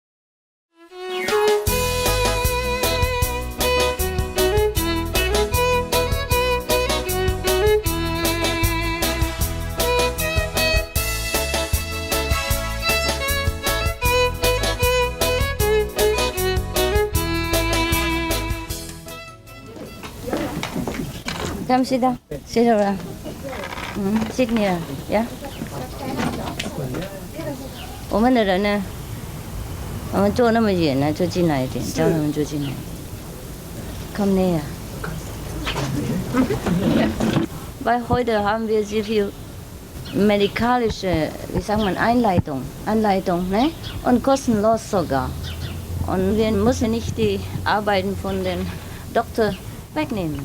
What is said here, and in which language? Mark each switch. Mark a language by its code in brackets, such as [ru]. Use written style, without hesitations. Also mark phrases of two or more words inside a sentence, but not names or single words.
[en] Come sit down. Sit around. Sit near. Yeah. [zh] 我们的人呢，我们坐那么远呢，就进来一点，叫他们就进来。Come näher. [de] Weil heute haben wir sehr viel medikalische, wie sagt man, Anleitung, ne? Und kostenlos sogar. Und wir müssen nicht die Arbeiten von den Doktor wegnehmen.